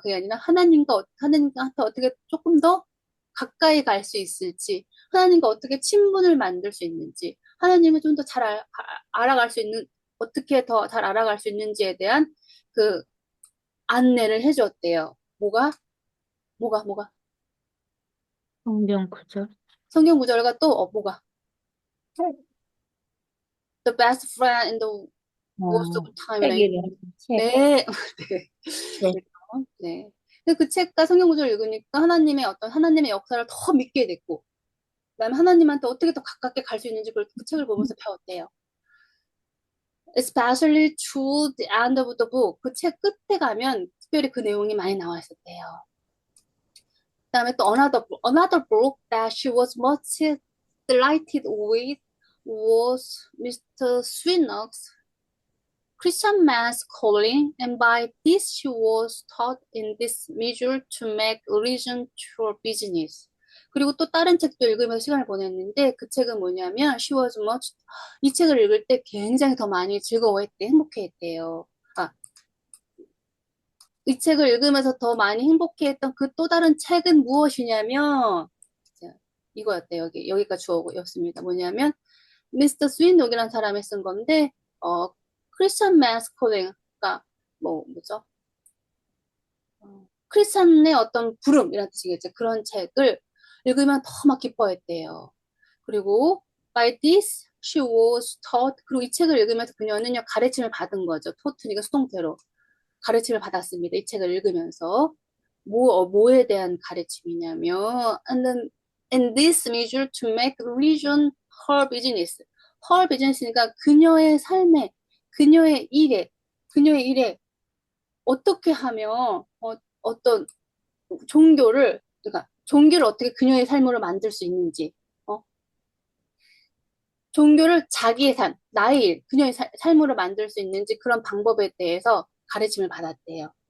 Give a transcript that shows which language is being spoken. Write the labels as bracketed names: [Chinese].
[Korean] 그게 아니라 하나님한테 어떻게 조금 더 가까이 갈 수 있을지 하나님과 어떻게 친분을 만들 수 있는지 하나님을 좀 더 잘 알아갈 수 있는 어떻게 더 잘 알아갈 수 있는지에 대한 그 안내를 해줬대요. 뭐가 성경 구절. 성경 구절과 또 뭐가 [English] The best friend in the worst of time [Korean] 이라 책이래. 책. 네. 네. 네. 네. 근데 그 책과 성경 구절을 읽으니까 하나님의 역사를 더 믿게 됐고, 그다음에 하나님한테 어떻게 더 가깝게 갈 수 있는지 그 책을 보면서 배웠대요. [English] Especially to the end of the book. [Korean] 그 책 끝에 가면 특별히 그 내용이 많이 나와 있었대요. 그다음에 또 [English] another book that she was much delighted with was Mr. Swinnock's Christian Man's Calling, and by this she was taught in this measure to make religion her business. [Korean] 그리고 또 다른 책도 읽으면서 시간을 보냈는데 그 책은 뭐냐면 [English] she was much [Korean] 이 책을 읽을 때 굉장히 더 많이 즐거워했대, 행복해했대요. 이 책을 읽으면서 더 많이 행복해했던 그 또 다른 책은 무엇이냐면 이거였대요. 여기가 주어였습니다. 뭐냐면 미스터 스윈독이라는 사람이 쓴 건데 크리스천 맨스 콜링, 그러니까 뭐죠? 크리스천의 어떤 부름이라는 뜻이겠죠. 그런 책을 읽으면 더 막 기뻐했대요. 그리고 [English] by this she was taught. [Korean] 그리고 이 책을 읽으면서 그녀는요 가르침을 받은 거죠. 토트니까 수동태로 가르침을 받았습니다. 이 책을 읽으면서 뭐에 대한 가르침이냐면 [English] and this measure to make religion her business. her business [Korean] 니까 그녀의 삶에 그녀의 일에 어떻게 하면 어떤 그러니까 종교를 어떻게 그녀의 삶으로 만들 수 있는지 종교를 자기의 삶, 나의 일, 그녀의 삶으로 만들 수 있는지 그런 방법에 대해서 가르침을 받았대요.